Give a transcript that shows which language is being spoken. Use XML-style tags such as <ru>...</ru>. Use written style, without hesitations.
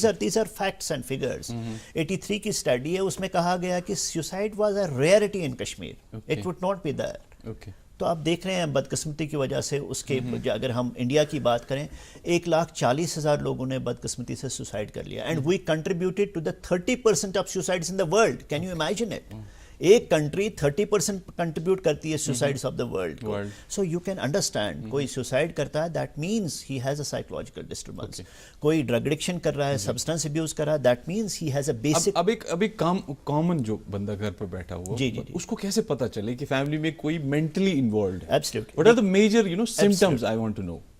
<en>These are facts and figures.</en> <ur>83 کی study ہے, اس میں کہا گیا کہ</ur> <en>Suicide was a rarity in Kashmir, it would not be there.</en> <ur>تو آپ دیکھ رہے ہیں بدقسمتی کی وجہ سے اس کے, اگر ہم انڈیا کی بات کریں, 1,40,000 لوگوں نے بدقسمتی سے سوسائڈ کر لیا.</ur> <en>And we contributed to the 30% of suicides in the world. Can you imagine it?</en> <ur>ایک کنٹری 30% کنٹریبیوٹ کرتی ہے سوسائڈز of the world.</ur> <en>so you can understand,</en> <ur>کوئی سوسائڈ کرتا ہے</ur> <en>That means he has a psychological disturbance.</en> <ur>کوئی drug addiction کر رہا ہے, سبسٹنس ابیوز کر رہا ہے,</ur> <en>That means he has a basic.</en> <ur>اب ایک کامن جو بندہ گھر پر بیٹھا ہوا, اس کو کیسے پتہ چلے کہ فیملی میں کوئی مینٹلی انوالوڈ ہے؟</ur> <en>What are the major symptoms I want to know?</en>